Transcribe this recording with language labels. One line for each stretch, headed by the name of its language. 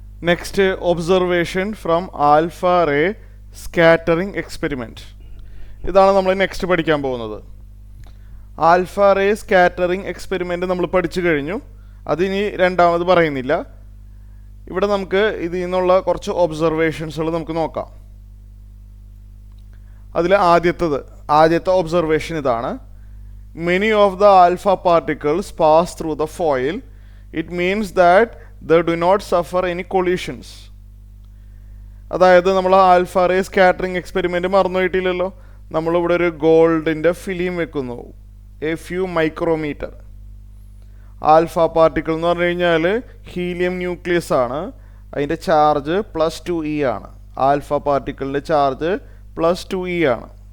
English: Next observation from alpha ray scattering experiment.
Malayalam: ഇതാണ് നമ്മൾ next പഠിക്കാൻ പോകുന്നത്. ആൽഫ റേ സ്കാറ്ററിംഗ് എക്സ്പെരിമെൻ്റ് നമ്മൾ പഠിച്ചു കഴിഞ്ഞു. അതിനി രണ്ടാമത് പറയുന്നില്ല. ഇവിടെ നമുക്ക് ഇതിൽ നിന്നുള്ള കുറച്ച് ഒബ്സർവേഷൻസുകൾ നമുക്ക് നോക്കാം. അതിൽ ആദ്യത്തെ ഒബ്സർവേഷൻ ഇതാണ്.
English: Many of the alpha particles pass through the foil. It means that they do not suffer any collisions.
Malayalam: അതായത് നമ്മൾ ആൽഫ റേ സ്കാറ്ററിംഗ് എക്സ്പെരിമെൻറ്റ് മറന്നുപോയിട്ടില്ലല്ലോ. നമ്മളിവിടെ ഒരു ഗോൾഡിൻ്റെ ഫിലിം വെക്കുന്നു, A few micrometer. Alpha particle എന്ന് പറഞ്ഞു കഴിഞ്ഞാൽ ഹീലിയം ന്യൂക്ലിയസ് ആണ്. അതിൻ്റെ ചാർജ് +2e ആണ്. ആൽഫ പാർട്ടിക്കിളിൻ്റെ ചാർജ് +2e ആണ്.